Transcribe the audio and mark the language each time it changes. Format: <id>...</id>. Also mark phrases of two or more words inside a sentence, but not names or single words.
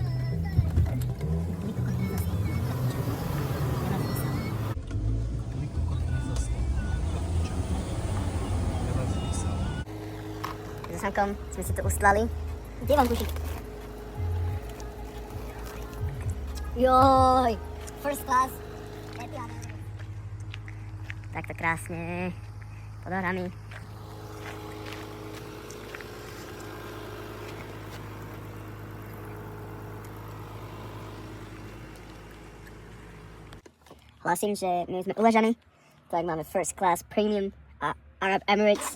<sk>So Samkom sme si to ustlali. Kde vám kušik? Joj,</sk> <en>first class.</en> <sk>Takto krásne, pod horami. Hlasím, že my sme uležaní, tak máme</sk> <en>first class premium</en> <sk>a Arab Emirates.</sk>